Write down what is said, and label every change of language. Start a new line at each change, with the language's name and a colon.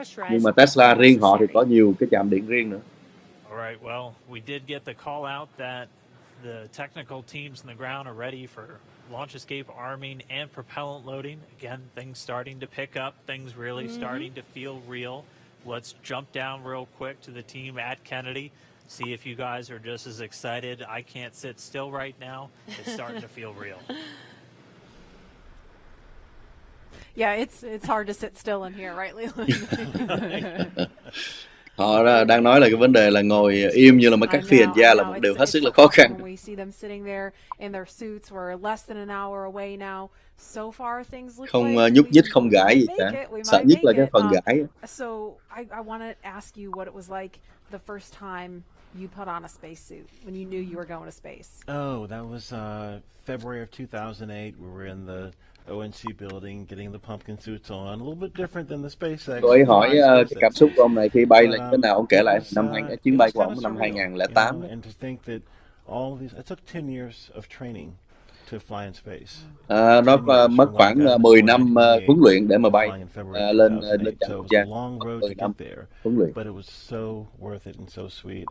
Vietnamese: Nhưng mà Tesla riêng họ thì có nhiều cái trạm điện riêng nữa.
English: Alright, well, we did get the call out that the technical teams on the ground are ready for launch escape arming and propellant loading. Again, things starting to pick up, things really starting to feel real. Let's jump down real quick to the team at Kennedy, see if you guys are just as excited. I can't sit still right now. It's starting to feel real. Yeah, it's hard to sit still in here, right, Leland?
Vietnamese: Họ đang nói là cái vấn đề là ngồi im như là mấy các phi hành gia là một điều hết sức là khó khăn.
English: We see them sitting there in their suits. We're less than an hour away now. So far things look
Vietnamese: không
English: like
Vietnamese: nhúc nhích, không gãi gì cả. Sợ nhất là cái phần gãi.
English: So I want to ask you what it was like the first time you put on a spacesuit when you knew you were going to space. Oh, that was February of 2008. We were in the ONC building, getting the pumpkin suits on, a little bit different than the SpaceX.
Vietnamese: Tôi hỏi cái cảm xúc của ông này khi bay là như thế nào, ông kể lại chuyến bay của ông năm 2008.
English: And to think that all of these, it took 10 years of training to fly in space.
Vietnamese: Nó mất khoảng 10 năm huấn luyện để mà bay lên trạm không gian. 10 năm huấn luyện.
English: But it was so worth it and so sweet.